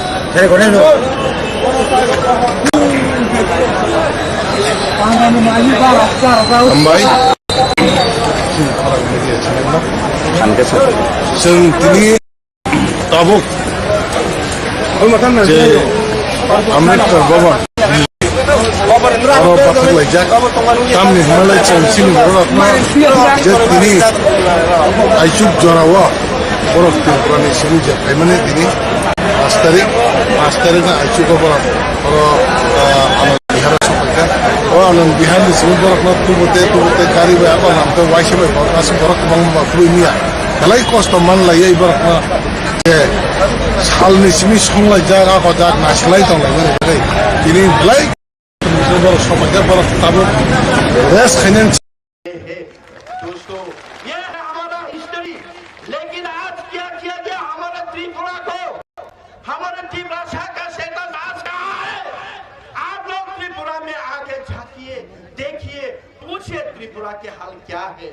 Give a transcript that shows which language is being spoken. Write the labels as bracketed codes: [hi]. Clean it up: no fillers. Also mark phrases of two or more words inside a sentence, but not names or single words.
[brx] हामबाय जों दिनै दाबुक जे आम्बेडकार भवन लाइजाक गामि हिमालय सिनि बर'ना जे दिनै आइजुक जरावा बरफ त्रिपुरानि सिनि जेखाय माने दिनै 5 तारिख ना आइजुक बरफ आनंद बिहार सफैखा आनंद बिहार सिनि बरफना तुबते गारि बा नामते वाइसे बा गासै बरफ गोबां खुबैनिया दालाय खस्थ' मान लायो बरफना जे सालनि सिनि संलाय जागा जाग नासलाय दंलाय दिनै दालाय बरफ सफैखा बरफ ताबुक रेस खायनान [hi] दोस्तों ये है हमारा हिस्ट्री। लेकिन आज क्या किया गया हमारे त्रिपुरा को, हमारे त्रिपुरा का सेता नाश कहाँ है? आप लोग त्रिपुरा में आके झांकिए, देखिए, पूछिए त्रिपुरा के हाल क्या है।